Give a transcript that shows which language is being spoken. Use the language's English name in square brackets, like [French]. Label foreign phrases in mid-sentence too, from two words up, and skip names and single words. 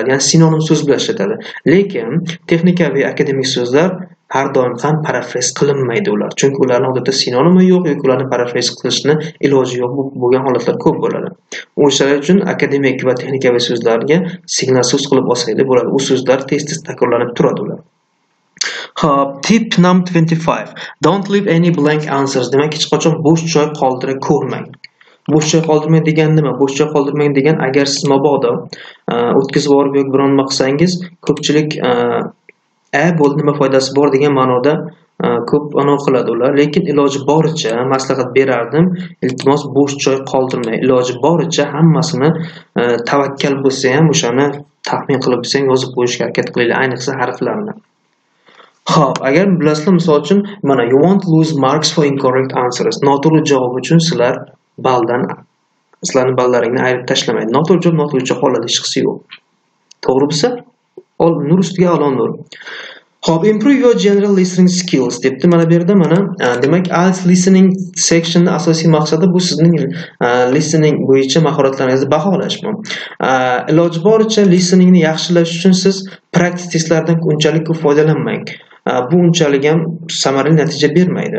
[Uzbek] Ya'ni sinonim so'z bilan ishlatiladi. Lekin texnikaviy akademik so'zlar har doim ham parafraz qilinmaydi ular. Chunki ularning odatda sinonimi yo'q yoki ularni parafraz qilishni iloji yo'q bo'lgan holatlar ko'p bo'ladi. O'shalar uchun akademik va texnikaviy so'zlarga signal so'z qilib olsanglar bo'ladi. U so'zlar tez-tez takrorlanib turadi ular. [English] Tip number 25. Don't leave any blank answers. [Uzbek] Demak, hech qachon bo'sh joy qoldira ko'rmang. Bo'sh joy qoldirmang degan nima? Bo'sh joy qoldirmang degan, agar siz mabodo o'tkazib yuborib yoki biron nima qilsangiz, ko'pchilik bo'ldi, nima foydasi bor degan ma'noda ko'p qiladi ular. Lekin iloji boricha maslahat berardim. Iltimos, bo'sh joy qoldirmang. Iloji boricha hammasini tavakkal bo'lsa ham o'shani taxmin qilib bilsang yozib qo'yishga harakat qilinglar, ayniqsa harflarni. Xo'p, agar bilasizlar, misol uchun mana [English] you won't lose marks for incorrect answers. [Uzbek] Noto'g'ri javob uchun sizlarning ballaringni ayirib tashlamaydi. Noto'g'ri javob noto'g'richa qoladi, hech qisi yo'q. To'g'ri bo'lsa, nur ustiga olon nur. Xo'p, [English] improve your general listening skills debdi. [Uzbek] Mana bu yerda demak, IELTS Listening sectionning asosiy maqsadi bu sizning listening bo'yicha mahoratlaringizni baholash bu. Iloji boricha listeningni yaxshilash uchun siz [English] practice testlardan [Uzbek] unchalik ko'p foydalanmang. Bu unchalik ham samarali natija bermaydi.